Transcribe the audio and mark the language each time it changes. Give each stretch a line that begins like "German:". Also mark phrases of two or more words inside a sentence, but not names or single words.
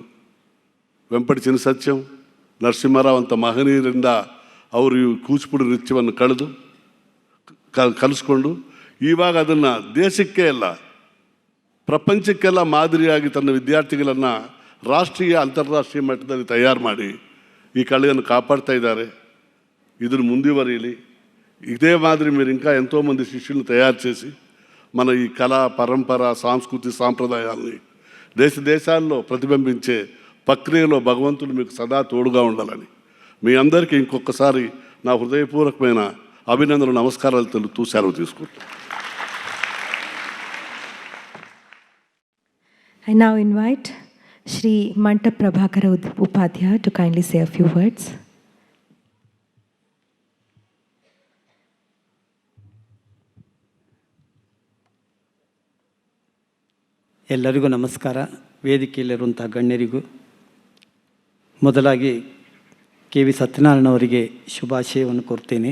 Kannada: ವೆಂಪಟಿ ಚಿನ್ನಸತ್ಯಂ, ನರಸಿಂಹರಾವ್ ಅಂತ ಮಹನೀಯರಿಂದ ಅವರು ಈ ಕೂಚಿಪುಡಿ ನೃತ್ಯವನ್ನು ಕಲಿಸ್ಕೊಂಡು ಇವಾಗ ಅದನ್ನು ದೇಶಕ್ಕೆ ಅಲ್ಲ ಪ್ರಪಂಚಕ್ಕೆಲ್ಲ ಮಾದರಿಯಾಗಿ ತನ್ನ ವಿದ್ಯಾರ್ಥಿಗಳನ್ನು ರಾಷ್ಟ್ರೀಯ ಅಂತಾರಾಷ್ಟ್ರೀಯ ಮಟ್ಟದಲ್ಲಿ ತಯಾರು ಮಾಡಿ ಈ ಕಲೆಯನ್ನು ಕಾಪಾಡ್ತಾ ಇದ್ದಾರೆ. ಇದನ್ನು ಮುಂದುವರಿಯಲಿ.
Telugu: ఇదే మాదిరి మీరు ఇంకా ఎంతోమంది శిష్యులను తయారు చేసి మన ఈ కళా పరంపర సాంస్కృతిక సాంప్రదాయాల్ని దేశాల్లో ప్రతిబింబించే ప్రక్రియలో భగవంతుడు మీకు సదా తోడుగా ఉండాలని మీ అందరికీ ఇంకొకసారి నా హృదయపూర్వకమైన అభినందనలు, నమస్కారాలు తెలుపుతూ సెలవు తీసుకుంటాను.
English: I now invite Shri Mantap Prabhakara Upadhyaya to kindly say a few words.
Kannada: ಎಲ್ಲರಿಗೂ ನಮಸ್ಕಾರ. ವೇದಿಕೆಯಲ್ಲಿರುವಂಥ ಗಣ್ಯರಿಗೂ ಮೊದಲಾಗಿ KV ಸತ್ಯನಾರಾಯಣ ಅವರಿಗೆ ಶುಭಾಶಯವನ್ನು ಕೋರ್ತೇನೆ.